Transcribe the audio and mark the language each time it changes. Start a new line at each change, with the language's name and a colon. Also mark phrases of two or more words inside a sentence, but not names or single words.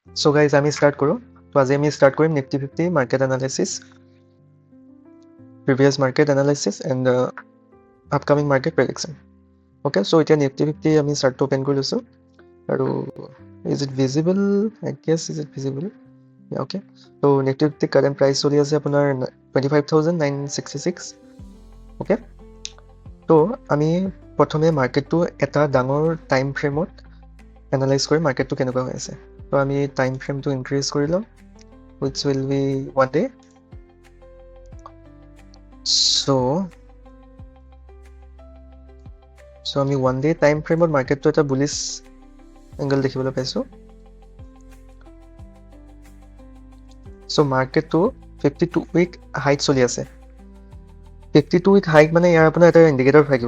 English: So guys,
Assamese: আমি start কৰো। তো আজি আমি start কৰিম Nifty 50
English: market analysis, previous market analysis and upcoming market prediction. Okay, so এতিয়া Nifty 50 আমি start to open
Assamese: কৰি লৈছো আৰু
English: is it visible? I guess is it visible? Yeah, okay. So Nifty 50 current price
Assamese: চলি আছে আপোনাৰ
English: 25,966. Okay.
Assamese: তো আমি প্ৰথমে মাৰ্কেটটো এটা ডাঙৰ
English: time frame
Assamese: এনালাইজ কৰি মাৰ্কেটটো কেনেকুৱা হৈ আছে। তো আমি
English: time frame
Assamese: ইনক্ৰিজ কৰি লম,
English: which will be 1 day.
Assamese: So আমি 1
English: day time frame
Assamese: মাৰ্কেটটো এটা
English: bullish angle
Assamese: দেখিবলৈ পাইছো। So মাৰ্কেটটো 52
English: week high
Assamese: চলি আছে। 52
English: week high
Assamese: মানে ইয়াৰ আপোনাৰ এটা ইণ্ডিকেটৰ থাকিব।